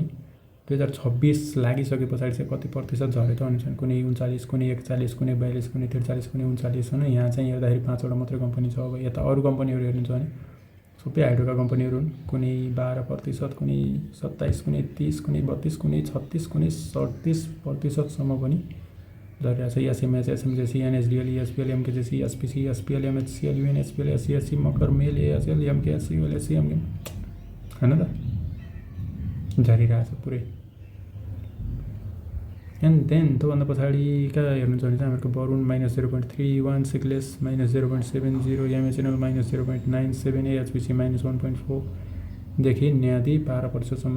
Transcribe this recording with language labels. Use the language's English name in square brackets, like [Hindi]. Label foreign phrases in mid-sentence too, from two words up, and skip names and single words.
[Nepali] 2026 लागिसके पछाडि चाहिँ कति प्रतिशत झऱ्यो त अनुसार, कुनै 39, कुनै 41, कुनै 42, कुनै 43, कुनै 39 होइन। यहाँ चाहिँ हेर्दाखेरि 5वटा मात्रै कम्पनी छ। अब यता अरू कम्पनीहरू हेर्नुहुन्छ भने सबै हाइड्रोका कम्पनीहरू हुन्। कुनै 12%, कुनै 27, कुनै 30, कुनै 32, कुनै 36, कुनै 37%सम्म पनि झरिरहेको छ। SMH, SMJC, NSDL, ESPL, MKJC, SPC, SPL, MHCL, UNSPL, SCSC, मकर, मेल, ASL, MKSC, LSC, MKM होइन त, झरिरहेको छ पुरै। [English] and then [Nepali] त्योभन्दा पछाडिका हेर्नुहुन्छ भने चाहिँ हामीहरूको वरुण -0.31, सिक्लेस -0.70, MHNL -0.97, AHPC -1.4 देखि न्यादी 12%सम्म।